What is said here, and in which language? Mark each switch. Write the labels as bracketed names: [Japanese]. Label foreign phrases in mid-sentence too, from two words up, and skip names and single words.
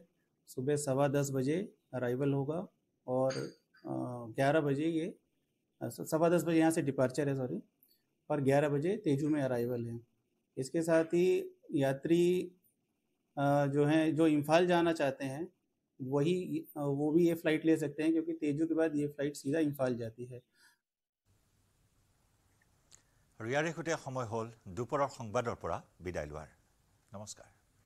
[Hindi] सुबह 10:15 बजे अराइवल होगा और 11 बजे ये 10:15 बजे यहाँ से डिपार्चर है, सॉरी, और 11 बजे तेजू में अराइवल है। इसके साथ ही यात्री जो हैं जो इम्फाल जाना चाहते हैं वो भी ये फ़्लाइट ले सकते हैं, क्योंकि तेजू के बाद ये फ़्लाइट सीधा इम्फाल जाती है। [Assamese] ইয়াৰে সৈতে সময় হ'ল দুপৰৰ সংবাদৰ পৰা বিদায় লোৱাৰ। নমস্কাৰ।